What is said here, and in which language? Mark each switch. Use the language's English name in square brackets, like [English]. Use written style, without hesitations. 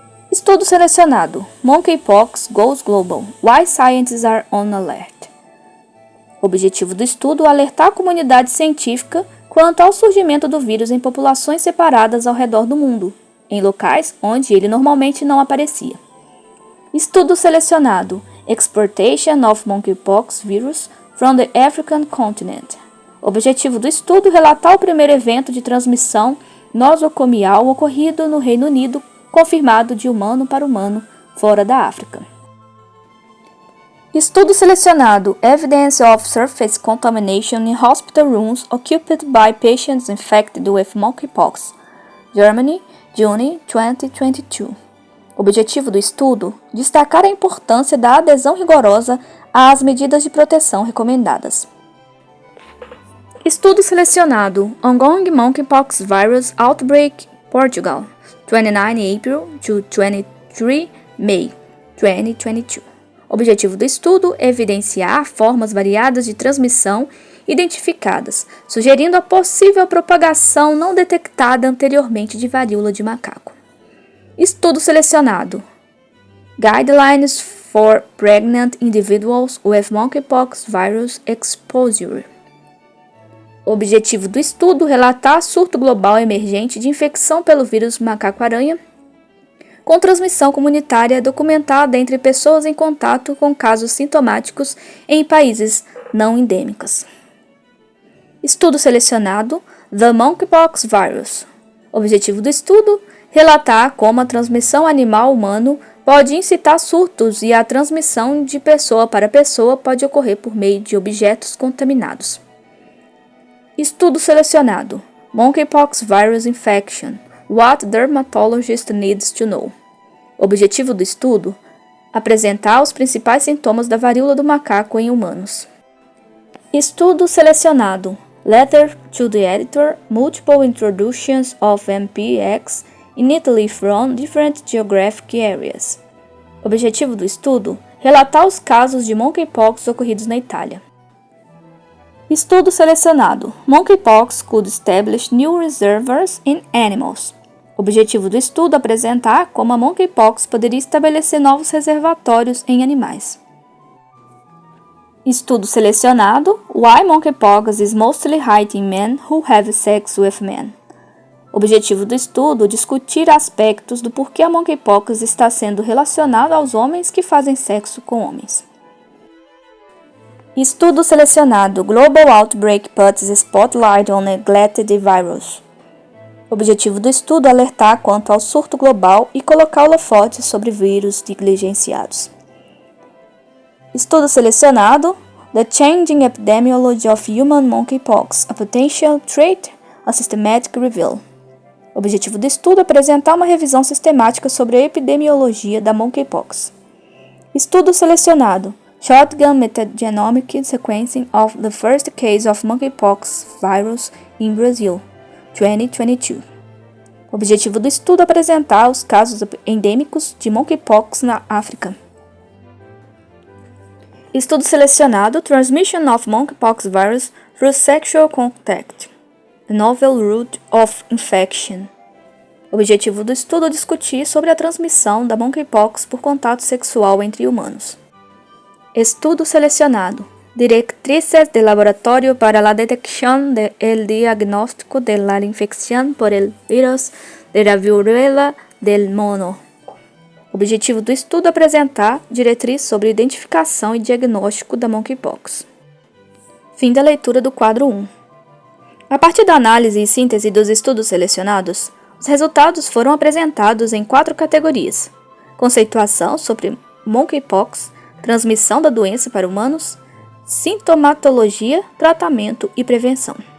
[Portuguese] Estudo selecionado. [English] Monkeypox Goes Global. Why Scientists Are on Alert. [Portuguese] Objetivo do estudo: alertar a comunidade científica quanto ao surgimento do vírus em populações separadas ao redor do mundo, em locais onde ele normalmente não aparecia. Estudo selecionado. [English] Exportation of Monkeypox Virus from the African Continent. [Portuguese] Objetivo do estudo: relatar o primeiro evento de transmissão nosocomial ocorrido no Reino Unido, confirmado de humano para humano, fora da África. Estudo selecionado. [English] Evidence of surface contamination in hospital rooms occupied by patients infected with monkeypox. Germany, June 2022. [Portuguese] Objetivo do estudo: destacar a importância da adesão rigorosa às medidas de proteção recomendadas. Estudo selecionado. [English] Ongoing Monkeypox Virus Outbreak, Portugal, 29 April to 23 May 2022. [Portuguese] Objetivo do estudo: evidenciar formas variadas de transmissão identificadas, sugerindo a possível propagação não detectada anteriormente de varíola de macaco. Estudo selecionado. [English] Guidelines for Pregnant Individuals with Monkeypox Virus Exposure. [Portuguese] Objetivo do estudo: relatar surto global emergente de infecção pelo vírus macaco-aranha com transmissão comunitária documentada entre pessoas em contato com casos sintomáticos em países não endêmicos. Estudo selecionado. [English] The Monkeypox Virus. [Portuguese] Objetivo do estudo: relatar como a transmissão animal-humano pode incitar surtos e a transmissão de pessoa para pessoa pode ocorrer por meio de objetos contaminados. Estudo selecionado. [English] Monkeypox Virus Infection. What dermatologist needs to know. [Portuguese] Objetivo do estudo: apresentar os principais sintomas da varíola do macaco em humanos. Estudo selecionado. [English] Letter to the editor. Multiple introductions of MPX in Italy from different geographic areas. [Portuguese] Objetivo do estudo: relatar os casos de monkeypox ocorridos na Itália. Estudo selecionado. [English] Monkeypox could establish new reservoirs in animals. [Portuguese] O objetivo do estudo é apresentar como a monkeypox poderia estabelecer novos reservatórios em animais. Estudo selecionado. [English] Why monkeypox is mostly hidden in men who have sex with men. [Portuguese] O objetivo do estudo é discutir aspectos do porquê a monkeypox está sendo relacionada aos homens que fazem sexo com homens. Estudo selecionado. [English] Global Outbreak puts spotlight on neglected virus. [Portuguese] O objetivo do estudo é alertar quanto ao surto global e colocar holofote sobre vírus negligenciados. Estudo selecionado. [English] The Changing Epidemiology of Human Monkeypox, a Potential Threat, a Systematic Review. [Portuguese] O objetivo do estudo é apresentar uma revisão sistemática sobre a epidemiologia da monkeypox. Estudo selecionado. [English] Shotgun Metagenomic Sequencing of the First Case of Monkeypox Virus in Brazil, 2022. [Portuguese] O objetivo do estudo é apresentar os casos endêmicos de monkeypox na África. Estudo selecionado. [English] Transmission of monkeypox virus through sexual contact, a novel route of infection. [Portuguese] O objetivo do estudo é discutir sobre a transmissão da monkeypox por contato sexual entre humanos. Estudo selecionado. [Spanish] Directrices de laboratorio para la detección del diagnóstico de la infección por el virus de la viruela del mono. [Portuguese] O objetivo do estudo é apresentar diretrizes sobre identificação e diagnóstico da monkeypox. Fim da leitura do quadro 1. A partir da análise e síntese dos estudos selecionados, os resultados foram apresentados em 4 categorias: conceituação sobre monkeypox, transmissão da doença para humanos, sintomatologia, tratamento e prevenção.